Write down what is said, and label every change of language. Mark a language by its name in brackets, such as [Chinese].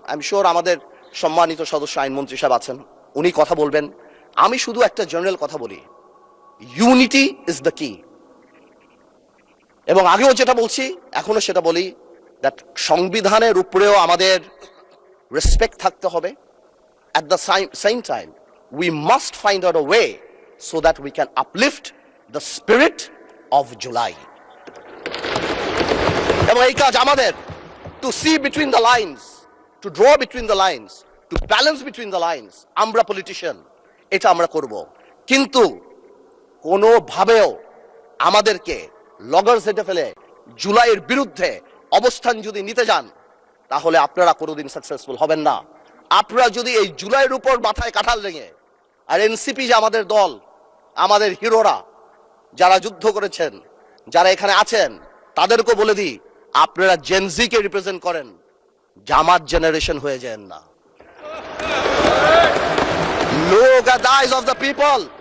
[English] I am sure [Bangla] আমাদের সম্মানিত সদস্য আইনমন্ত্রী সাহেব আছেন, উনি কথা বলবেন। আমি শুধু একটা জেনারেল কথা বলি, [English] Unity is the key. [Bangla] এবং আগেও যেটা বলছি, এখনো সেটা বলি, দ্যাট সংবিধানের উপরেও আমাদের রেসপেক্ট থাকতে হবে। [English] At the same time, we must find out a way so that we can uplift the spirit of July. [Bangla] এবং এই কাজ আমাদের, [English] to see between the lines, to draw between the lines, to balance between the lines, [Bangla] আমরা politician, এটা আমরা করব। কিন্তু কোনোভাবেও আমাদেরকে লগর সেটে ফেলে জুলাইয়ের বিরুদ্ধে অবস্থান যদি নিতে যান, তাহলে আপনারা কোনোদিন সাকসেসফুল হবেন না। আপনারা যদি এই জুলাইয়ের উপর মাথায় কাঁঠাল লেগে, আর এনসিপি যে আমাদের দল, আমাদের হিরোরা যারা যুদ্ধ করেছেন, যারা এখানে আছেন, তাদেরকে বলে দিই, আপনারা জেনজিকে রিপ্রেজেন্ট করেন, জামাত জেনারেশন হয়ে যান না। [English] Look at the eyes of the people.